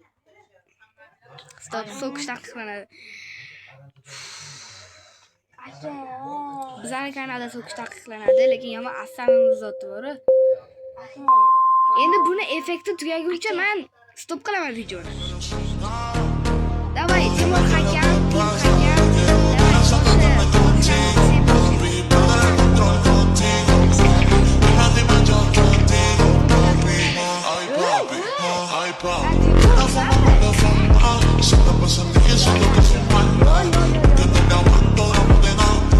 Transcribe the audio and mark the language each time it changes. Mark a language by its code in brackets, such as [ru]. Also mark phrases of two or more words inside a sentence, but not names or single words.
[uz] Stop, so'kish taqiqlanadi. Bizning kanalda so'kish taqiqlanadi, lekin yomon asamimiz zoti bor. Endi buni effekti tugaguncha men stop qilaman videoni. Davay, Timur hakam, [es] Se la pasan diciendo que soy mala, que no me aguanto drama de nada.